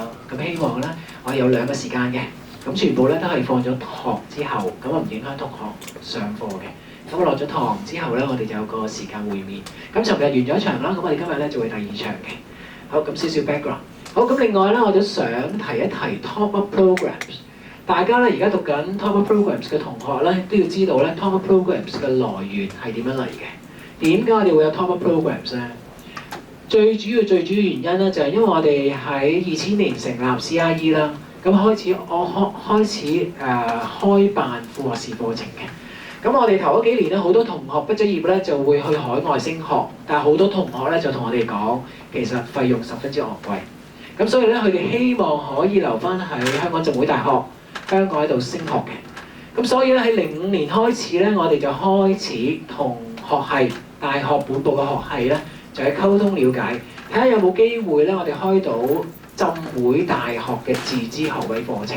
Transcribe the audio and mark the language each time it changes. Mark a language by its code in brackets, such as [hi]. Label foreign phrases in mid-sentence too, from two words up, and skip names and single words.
[yue] 咁希望咧我哋有2個時間嘅。咁全部咧都係放咗學之後，咁唔影響同學上課嘅。咁我落咗堂之後咧，我哋就有個時間會面。咁尋日完咗一場啦，咁我哋今日咧就會第2場嘅。好，咁少少 background。好，咁另外咧，我都想提一提 [en] top up programs。 [yue] 大家咧而家讀緊 [en] top up programs [yue] 嘅同學咧，都要知道咧 [en] top up programs [yue] 嘅來源係點樣嚟嘅？點解我哋會有 [en] top up programs [yue] 咧？最主要原因咧，就係因為我哋喺2000年成立 CRE 啦。咁開始開辦副學士課程嘅。咁我哋頭嗰幾年咧，好多同學畢咗業咧就會去海外升學，但係好多同學咧就同我哋講，其實費用十分之昂貴。咁所以咧，佢哋希望可以留翻喺香港浸會大學、香港喺度升學嘅。咁所以咧喺05年開始咧，我哋就開始同學系、大學本部嘅學系咧，就係溝通了解，睇下有冇機會咧，我哋開到浸會大學嘅自資學位課程。